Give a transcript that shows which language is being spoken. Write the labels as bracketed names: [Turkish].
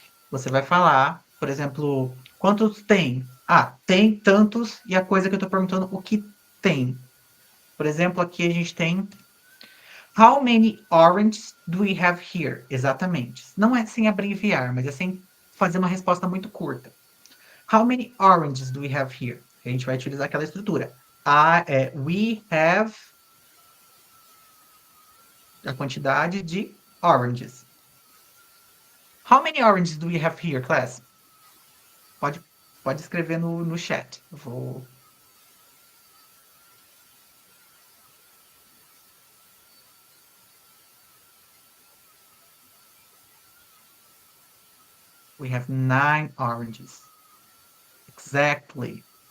[Portuguese] Você vai falar, por exemplo, quantos tem? Ah, tem tantos, e a coisa que eu estou perguntando, o que tem? Por exemplo, aqui a gente tem [English] How many oranges do we have here? [Portuguese] Exatamente. Não é sem abreviar, mas é sem fazer uma resposta muito curta. [English] How many oranges do we have here? [Portuguese] A gente vai utilizar aquela estrutura. [English] We have [Portuguese] a quantidade de [English] oranges. How many oranges do we have here, class? [Portuguese] Pode, pode escrever no chat. Eu vou... [English] We have 9 oranges. Exactly.